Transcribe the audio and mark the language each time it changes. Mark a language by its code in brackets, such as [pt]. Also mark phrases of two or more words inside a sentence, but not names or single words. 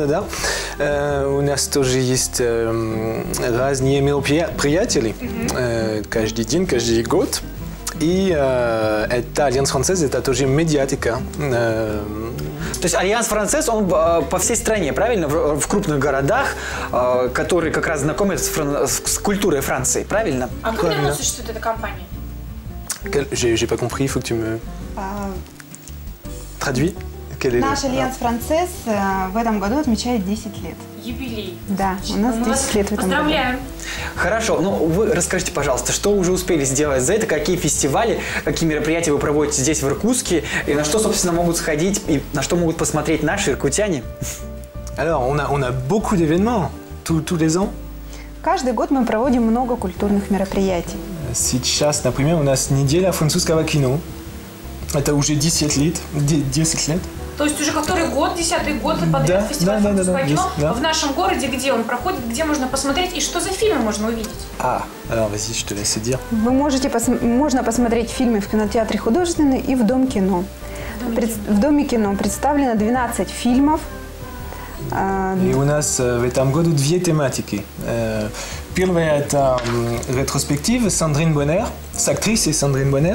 [ru] У нас тоже есть разные мероприятия каждый день, каждый год. И это Альянс Франсез, это тоже медиатека. То есть Альянс Франсез, он по всей стране, правильно? В крупных городах, которые как раз знакомят с культурой Франции, правильно? А как давно существует эта компания? [fr] J'ai pas compris, il faut que tu me traduis. [ru] Наш Альянс Франсез в этом году отмечает 10 лет. Юбилей. Да, у нас 10 лет в этом году. Поздравляем. Хорошо, ну вы расскажите, пожалуйста, что уже успели сделать за это, какие фестивали, какие мероприятия вы проводите здесь, в Иркутске, и на что, собственно, могут сходить, и на что могут посмотреть наши иркутяне? [fr] Alors, on a beaucoup d'événements tous les ans. [ru] Каждый год мы проводим много культурных мероприятий. Сейчас, например, у нас неделя французского кино. Это уже 10 лет. 10 лет. То есть уже который год, 10-й год подряд фестиваль французского кино в нашем городе, где он проходит, где можно посмотреть и что за фильмы можно увидеть? [fr] Alors vas-y, je te laisse dire. [ru] Можно посмотреть фильмы в кинотеатре художественный и в Дом кино. В Доме кино представлено 12 фильмов. И у нас в этом году две тематики. Первая – это ретроспектива Сандрин Боннер, с актрисой Сандрин Боннер.